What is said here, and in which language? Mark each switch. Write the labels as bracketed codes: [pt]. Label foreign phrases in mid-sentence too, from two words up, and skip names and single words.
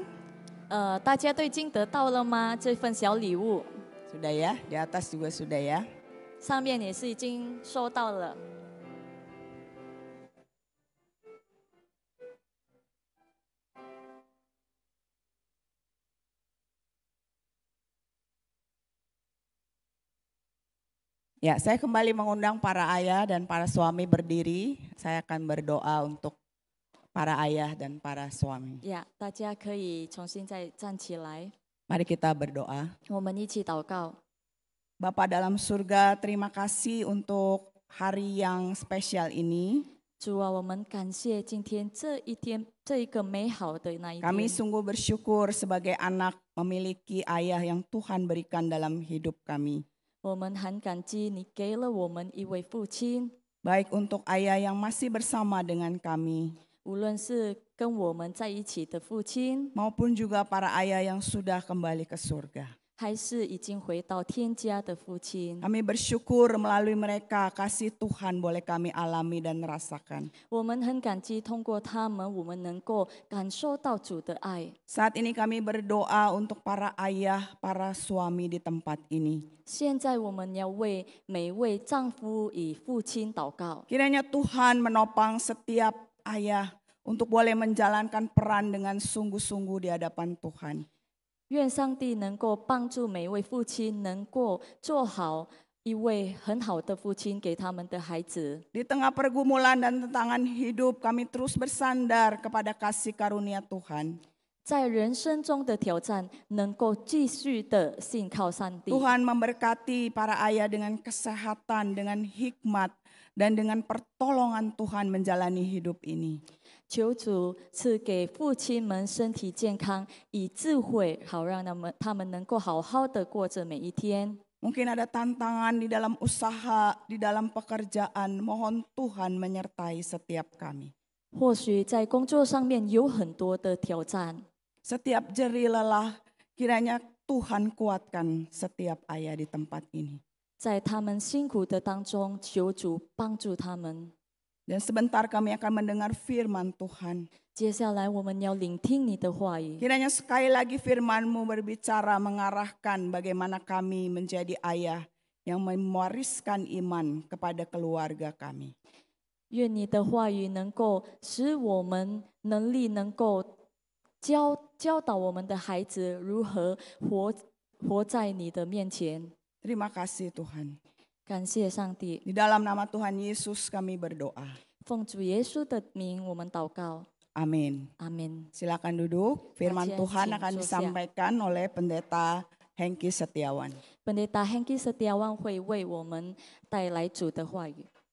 [zh] 大家都已经得到了吗？这份小礼物 [id] Sudah ya, di atas juga sudah ya. [zh] 上面也是已经收到了。 [id] Ya, saya kembali mengundang para ayah dan para suami berdiri. Saya akan berdoa untuk para ayah dan para suami. [zh] 呀，大家可以重新再站起来， [id] Mari kita berdoa. [zh] 我们一起祷告。 [id] Bapa dalam surga, terima kasih untuk hari yang spesial ini. [zh] 主啊，我们感谢今天这一天，这一个美好的那一 [id] Kami [zh] 天。 [id] sungguh bersyukur sebagai anak memiliki ayah yang Tuhan berikan dalam hidup kami. [zh] 我们很感激你给了我们一位父亲， [id] Baik untuk ayah yang masih bersama dengan kami, [zh] 无论是跟我们在一起的父亲， [id] maupun juga para ayah yang sudah kembali ke surga. [zh] 还是已经回到天家的父亲。 [id] Kami bersyukur melalui mereka kasih Tuhan boleh kami alami dan rasakan. [zh] 我们很感激，通过他们，我们能够感受到主的爱。 [id] Saat ini kami berdoa untuk para ayah, para suami di tempat ini. [zh] 现在我们要为每位丈夫与父亲祷告， [id] Kiranya Tuhan menopang setiap ayah untuk boleh menjalankan peran dengan sungguh-sungguh di hadapan Tuhan. [zh] 愿上帝能够帮助每一位父亲，能够做好一位很好的父亲给他们的孩子。 [id] Di tengah pergumulan dan tantangan hidup, kami terus bersandar kepada kasih karunia Tuhan. [zh] 在人生中的挑战，能够继续的信靠上帝。 [id] Tuhan memberkati para ayah dengan kesehatan, dengan hikmat, dan dengan pertolongan Tuhan menjalani hidup ini. [zh] 求主赐给父亲们身体健康，以智慧，好让他们能够好好的过着每一天。 [id] Mungkin ada tantangan di dalam usaha, di dalam pekerjaan, mohon Tuhan menyertai setiap kami. [zh] 或许在工作上面有很多的挑战， [id] Setiap jerih lelah, kiranya Tuhan kuatkan setiap ayah di tempat ini. [zh] 在他们辛苦的当中，求主帮助他们。 [id] Dan sebentar kami akan mendengar firman Tuhan. [zh] 接下来我们要聆听你的话语， [id] Kiranya sekali lagi firman-Mu berbicara mengarahkan bagaimana kami menjadi ayah yang mewariskan iman kepada keluarga kami. [zh] 愿你的话语能够使我们能力能够教导我们的孩子如何活在你的面前。 [id] Terima kasih Tuhan. [zh] 感谢上帝， [id] Di dalam nama Tuhan Yesus kami berdoa. [zh] 奉主耶稣的名，我们祷告， [id] Amin. [zh] 阿门。 [id] Silakan duduk. Firman Baca, Tuhan Cing, akan Sosial. disampaikan oleh Pendeta Hengki Setiawan. [zh] Pendeta Hengki Setiawan 会为我们带来主的话语。